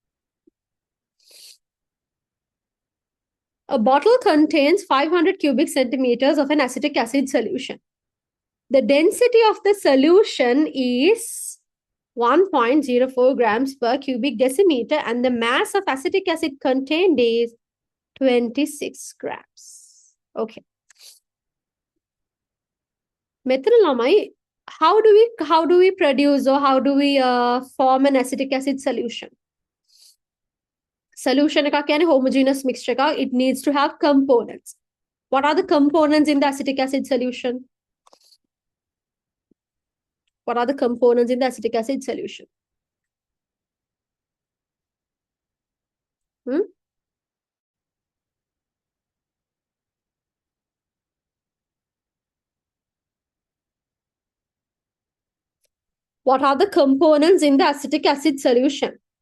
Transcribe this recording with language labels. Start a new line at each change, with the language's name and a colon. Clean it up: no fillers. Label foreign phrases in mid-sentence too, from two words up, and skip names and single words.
English: A bottle contains 500 cubic centimeters of an acetic acid solution. The density of the solution is 1.04 grams per cubic decimeter and the mass of acetic acid contained is 26 grams.
Sinhala: Okay. මෙතන ළමයි,
English: how do we produce or how do we form an acetic acid solution?
Sinhala: Solution එකක් කියන්නේ
English: homogeneous mixture
Sinhala: එකක්.
English: It needs to have components. What are the components in the acetic acid solution? What are the components in the acetic acid solution? What are the components in the acetic acid solution?